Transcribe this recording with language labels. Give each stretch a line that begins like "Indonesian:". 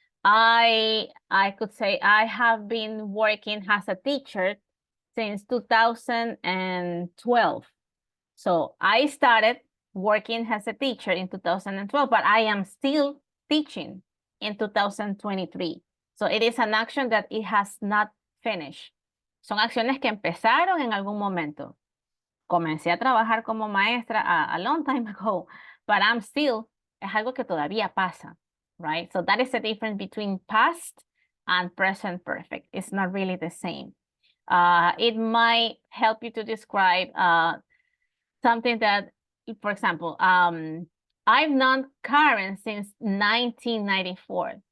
English: I could say I have been working as a teacher since 2012. So I started working as a teacher in 2012, but I am still teaching in 2023. So it is an action that it has not finished.
Spanish: Son acciones que empezaron en algún momento. Comencé a trabajar como maestra
English: a long time ago, but I'm still,
Spanish: es algo que todavía pasa, right?
English: So that is the difference between past and present perfect. It's not really the same. It might help you to describe something that, for example, I've known Karen since 1994.